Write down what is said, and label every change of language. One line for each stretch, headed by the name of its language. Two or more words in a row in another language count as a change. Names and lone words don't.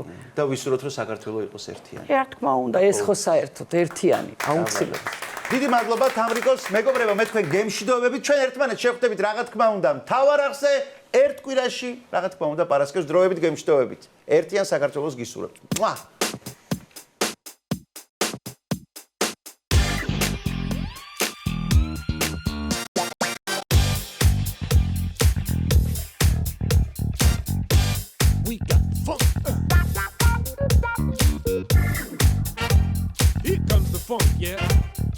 Georgian: და ვისურვოთ, რომ საქართველო იყოს ერთიანი. რა თქმა უნდა, ეს ხო საერთოდ ერთიანი, აუცილებლად. დიდი მადლობა თამრიკოს, მეგობრებო, მე თქვენ გემშვიდობებით, ჩვენ ერთმანეთს შევხვდებით, რა თქმა უნდა, მთავარ აღზე ერთ კვირაში, რა თქმა უნდა, პარასკევს დროებით გემშვიდობებით. ერთიან საქართველოს გისურვებთ. მუა!
English: We got funk. Here comes the funk, yeah.